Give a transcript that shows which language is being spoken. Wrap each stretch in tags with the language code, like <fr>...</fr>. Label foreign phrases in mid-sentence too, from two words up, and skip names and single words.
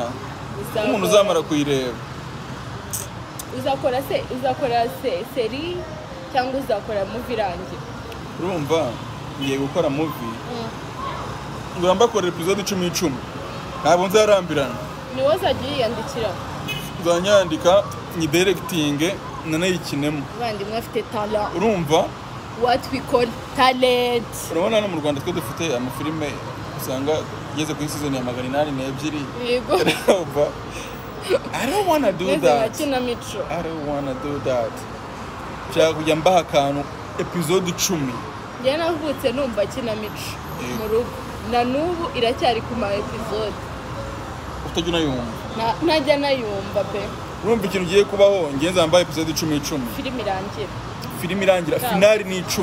<rw>Umuntu uzamara kuyireba. Uzakora seri cyangwa uzakora movie irangira. Urumva ngiye gukora movie. Ngomba gukora episode 10. Ntabwo nzarambirana. Ni wowe uzagiye yiyandikira. Nzanyandika ni directing nanayikinemo. Bandi mwafite talent. Urumva?</rw> <en>What we call talent.</en> <rw>Urabona no mu Rwanda twe dufite amafilime usanga yeze ku season ya 802. Yego.</rw> <en>I don't want to do that. I don't want to do that.</en> <rw>Cyangwa kujya mbaha akantu episode 10. Njye navutse numva kinamico mu rugo. Na nubu iracyari ku ma episode. Utajya unayumva. Najya nayumva pe. Urumva ikintu giye kubaho ngenza mbaye episode 10. Filime irangira finale ni 10.</rw>